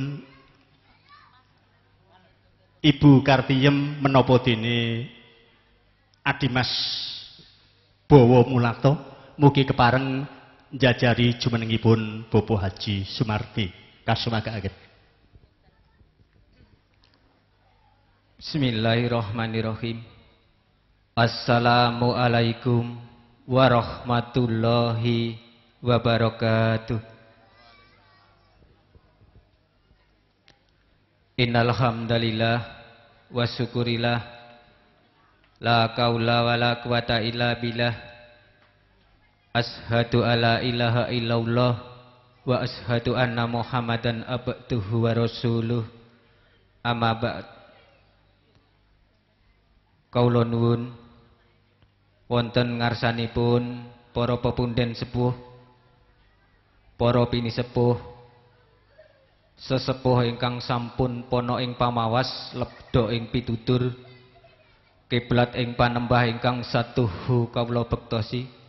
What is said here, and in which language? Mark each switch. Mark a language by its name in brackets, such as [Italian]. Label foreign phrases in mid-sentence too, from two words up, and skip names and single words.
[Javanese] Ibu Kartiyem menapa dene Adimas Bawa Mulato mugi kepareng njajari jumenengipun Bapak Haji Sumardi kasumanggaaken. [Arabic] بسم الله الرحمن الرحيم. السلام عليكم ورحمة الله وبركاته. إن الحمد لله والشكر لله لا حول ولا قوة إلا بالله. أشهد أن لا إله إلا الله وأشهد أن محمدا عبده ورسوله. أما بعد. [Javanese] Kaula nuwun wonten ngarsanipun para pepunden sepuh, para pinisepuh, sesepuh ingkang sampun pono ing pamawas lebda ing pitutur, kiblat ing panembah ingkang satuhu kawula bektosi.